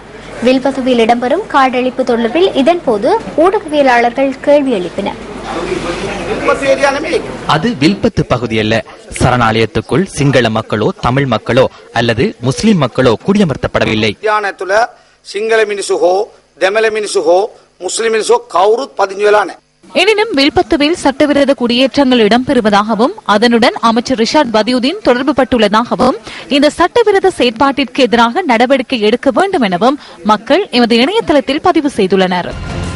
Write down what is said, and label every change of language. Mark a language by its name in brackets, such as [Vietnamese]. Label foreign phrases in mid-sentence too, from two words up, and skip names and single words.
[Tamil] வில்பத்துவில் இடம்பெறும் காடழிப்பு தொடர்பில் இதன்போது ஊடகவியலாளர்கள் கேள்வி எழுப்பினர். அது வில்பத்து பகுதி அல்ல. சரணாலயத்துக்குள் சிங்கள மக்களோ தமிழ் மக்களோ அல்லது முஸ்லிம் மக்களோ குடியமர்த்தப்படவில்லை. [Sinhala] සිංහල මිනිසු හෝ දෙමළ මිනිසු හෝ මුස්ලිම් මිනිසු කවුරුත් පදිංචි වෙලා නැහැ. [Tamil] எனினும் வில்பத்துவில் சட்டவிரோத குடியேற்றங்கள் இடம்பெறுவதாகவும் அதனுடன் அமைச்சர் ரிஷாட் பதியுதீன் தொடர்பு பட்டுள்ளதாகவும் இந்த சட்டவிரோத செயற்பாட்டிற்கு எதிராக நடவடிக்கை எடுக்க வேண்டும் எனவும் மக்கள் எமது இணையதளத்தில் பதிவு செய்துள்ளனர்.